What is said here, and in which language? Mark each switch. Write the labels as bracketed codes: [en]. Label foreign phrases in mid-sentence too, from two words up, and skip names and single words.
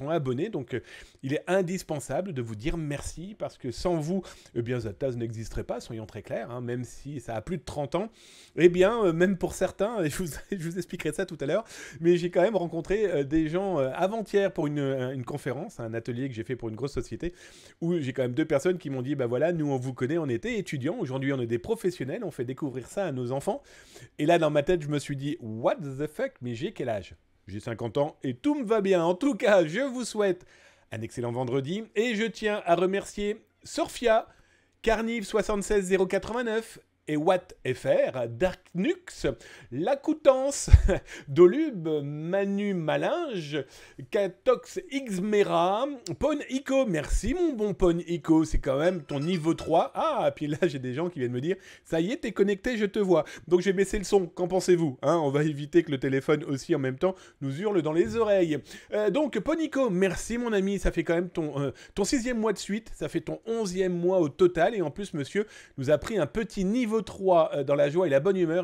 [fr] sont abonnés, donc il est indispensable de vous dire merci parce que sans vous, Zataz n'existerait pas, soyons très clairs, hein, même si ça a plus de 30 ans, même pour certains, je vous expliquerai ça tout à l'heure, mais j'ai quand même rencontré des gens avant-hier pour une conférence, un atelier que j'ai fait pour une grosse société, où j'ai quand même 2 personnes qui m'ont dit, voilà, nous on vous connaît, on était étudiants, aujourd'hui on est des professionnels, on fait découvrir ça à nos enfants. Et là dans ma tête je me suis dit, [en] what the fuck, [fr] mais j'ai quel âge? J'ai 50 ans et tout me va bien. En tout cas, je vous souhaite un excellent vendredi et je tiens à remercier Sorfia, Carnive76089 et WattFR, Darknux, Lacoutances, Dolube, Manu Malinge, Catox Xmera, Pon Ico, merci mon bon Pon Ico, c'est quand même ton niveau 3. Ah, puis là j'ai des gens qui viennent me dire, ça y est, t'es connecté, je te vois. Donc j'ai baissé le son, qu'en pensez-vous, hein? On va éviter que le téléphone aussi en même temps nous hurle dans les oreilles. Donc Pon Ico, merci mon ami, ça fait quand même ton 6e mois de suite, ça fait ton 11e mois au total, et en plus monsieur nous a pris un petit niveau 3 dans la joie et la bonne humeur.